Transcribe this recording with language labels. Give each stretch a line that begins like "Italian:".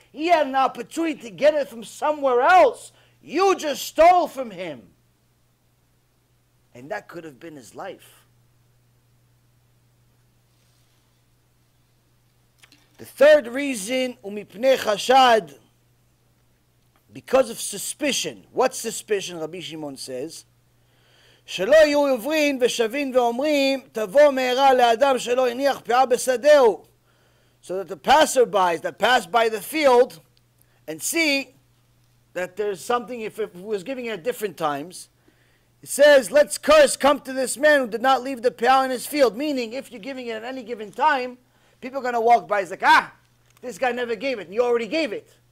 English: He had an opportunity to get it from somewhere else. You just stole from him. And that could have been his life. The third reason,
Hebrew: umipnei chashad,
English: because of suspicion. What suspicion?
Hebrew: Rabbi Shimon says, שלא יהיו עוברים ושבים ואומרים, תבוא מהרה לאדם שלא הניח פאה בשדהו.
English: So that the passerbys that pass by the field and see that there's something, if it was giving it at different times, it says, let's curse come to this man who did not leave the peah in his field. Meaning, if you're giving it at any given time, people are going to walk by, it's like, this guy never gave it, and you already gave it.